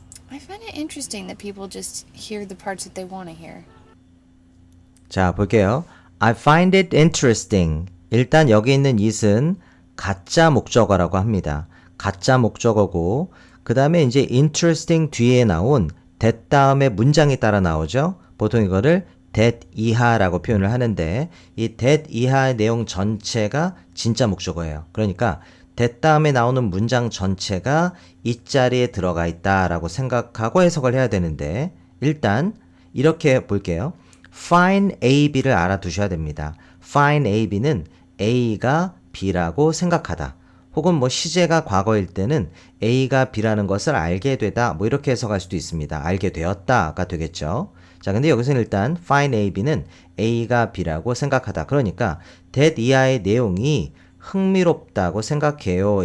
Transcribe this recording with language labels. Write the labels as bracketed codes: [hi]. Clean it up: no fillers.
[en] I find it interesting that people just hear the parts that they want to hear. [ko] 자, 볼게요. [en] I find it interesting. [ko] 일단 여기 있는 it은 가짜 목적어라고 합니다. 가짜 목적어고 그 다음에 이제 interesting 뒤에 나온 that 다음에 문장이 따라 나오죠. 보통 이거를 that 이하라고 표현을 하는데 이 that 이하의 내용 전체가 진짜 목적어예요. 그러니까 that 다음에 나오는 문장 전체가 이 자리에 들어가 있다라고 생각하고 해석을 해야 되는데 일단 이렇게 볼게요. find A, B를 알아두셔야 됩니다. find A, B는 A가 B라고 생각하다. 혹은 뭐 시제가 과거일 때는 A가 B라는 것을 알게 되다. 뭐 이렇게 해석할 수도 있습니다. 알게 되었다가 되겠죠. 자, 근데 여기서는 일단 find A, B는 A가 B라고 생각하다. 그러니까 that 이하의 내용이 흥미롭다고 생각해요.